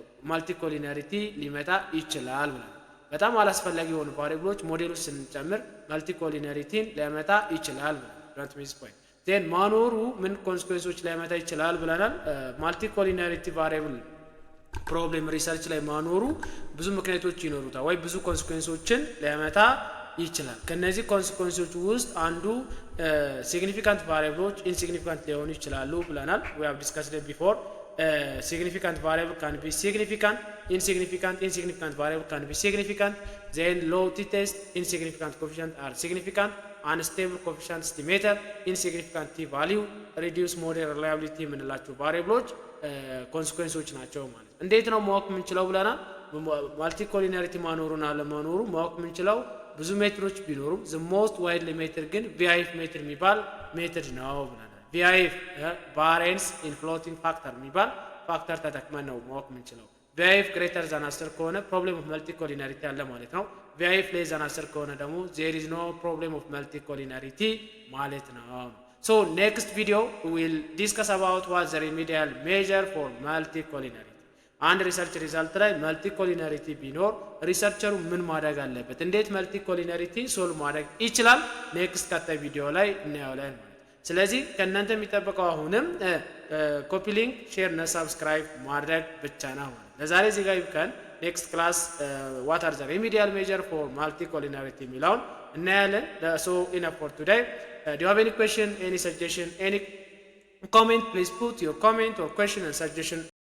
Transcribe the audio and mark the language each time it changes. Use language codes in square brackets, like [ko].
[am] መልቲኮሊናሪቲ ሊመጣ ይችላል ብለን በጣም አላስፈላጊ የሆኑ ቫሪያብሎች ሞዴሎች ስንጨምር መልቲኮሊናሪቲን ሊያመጣ ይችላል ብለን ዶንት ሚስ ፖይንት ዜን ማኖሩ ምን ኮንሲኩዌንሶች ሊያመጣ ይችላል ብለናል። መልቲኮሊናሪቲ ቫሪያብል ፕሮብሌም ሪሰርች ላይ ማኖሩ ብዙ ምክንያቶች ይኖሩታል ወይ ብዙ ኮንሲኩዌንሶችን ሊያመጣ ይችላል። ከነዚህ ኮንሲኩዌንሶች ውስጥ አንዱ ሲግኒፊካንት ቫሪያብሎች ኢንሲግኒፊካንት ሊሆኑ ይችላሉ ብለናል። [en] we have discussed it before. Significant variable can be significant, insignificant variable can be significant, then low t-test, insignificant coefficient are significant, unstable coefficient estimator, insignificant t-value, reduce model reliability [am] የምንላቸው ቫሪያብሎች ኮንሲኩዌንሶች ናቸው ማለት ነው። እንዴት ነው ማወቅ የምንችለው ብለናል። ማልቲኮሊናሪቲ ማኖሩና አለማኖሩ ማወቅ የምንችለው ብዙ ሜትዶች ቢኖሩም [en] the most widely [am] ሜትድ ግን VIF ሜትድ የሚባል ሜትድ ነው ብለናል። VIF [en] variance in floating factor [am] የሚባል ፋክተር ተጠቅመን ነው ማወቅ የምንችለው። [en] VIF greater than 10 ከሆነ problem of multicollinearity አለ ማለት ነው። VIF less than 10 [am] ከሆነ ደግሞ [en] there is no problem of multicollinearity ማለት ነው። So next video we will discuss about what the remedial measure for multicollinearity. [am] አንድ ሪሰርች ሪዛልት ላይ መልቲኮሊናሪቲ ቢኖር ሪሰርቸሩ ምን ማድረግ አለበት፣ እንዴት መልቲኮሊናሪቲ ሶልቭ ማድረግ ይችላል ኔክስት ቀጣይ ቪዲዮ ላይ እናያለን ማለት። ስለዚህ ከእናንተ የሚጠበቀው አሁንም ኮፒ ሊንክ፣ ሼር እና ሳብስክራይብ ማድረግ ብቻ ነው ማለት። ለዛሬ እዚህ ጋር ይብቃን። ኔክስት ክላስ [en] what are the remedial measure for multicollinearity [am] የሚለውን እናያለን። [en] so enough for today. Do you have any question, any suggestion, any comment? Please put your comment or question and suggestion